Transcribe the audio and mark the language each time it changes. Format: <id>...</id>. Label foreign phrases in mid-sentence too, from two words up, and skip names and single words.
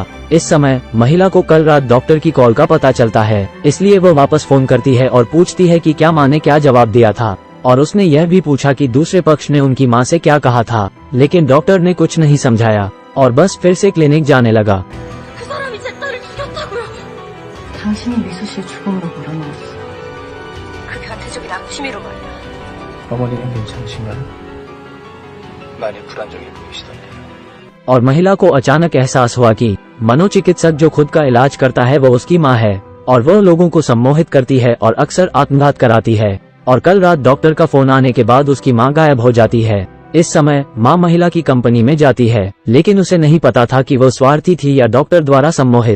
<hi>इस समय महिला को कल रात डॉक्टर की कॉल का पता चलता है, इसलिए वो वापस फोन करती है और पूछती है कि क्या माँ ने क्या जवाब दिया था। और उसने यह भी पूछा कि दूसरे पक्ष ने उनकी माँ से क्या कहा था, लेकिन डॉक्टर ने कुछ नहीं समझाया और बस फिर से क्लिनिक जाने लगा।</hi> <ko>당신이 미수 씨의 죽음으로 몰아넣었어. 그게 한태적인 악취미로 말이야. 어머니는 괜찮으신가요? 많이 불안정해 보이시던데요.</ko> <hi>और महिला को अचानक एहसास हुआ कि मनोचिकित्सक जो खुद का इलाज करता है वो उसकी माँ है और वह लोगों को सम्मोहित करती है और अक्सर आत्मघात कराती है। और कल रात डॉक्टर का फोन आने के बाद उसकी माँ गायब हो जाती है। इस समय माँ महिला की कंपनी में जाती है, लेकिन उसे नहीं पता था कि वो स्वार्थी थी या डॉक्टर द्वारा सम्मोहित।</hi>